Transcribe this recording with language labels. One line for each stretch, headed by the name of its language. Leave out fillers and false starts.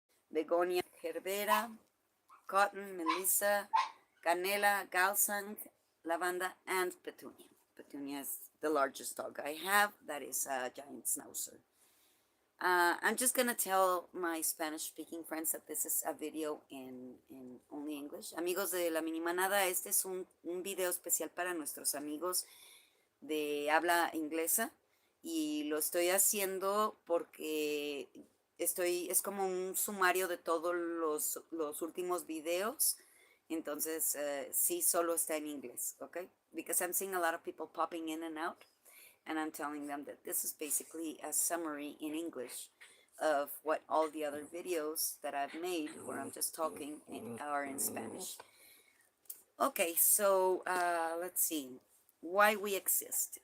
English: Begonia, Gerbera, Cotton, Melissa, Canela, Galsang, Lavanda, and Petunia. Petunia is the largest dog I have. That is a giant schnauzer. I'm just gonna tell my Spanish-speaking friends that this is a video in only English.
Spanish: Amigos de la mini manada, este es un video especial para nuestros amigos de habla inglesa y lo estoy haciendo porque es como un sumario de todos los últimos videos. Entonces, sí, solo está en inglés, okay?
English: Because I'm seeing a lot of people popping in and out, and I'm telling them that this is basically a summary in English of what all the other videos that I've made where I'm just talking are in Spanish. Okay, so let's see. Why we exist.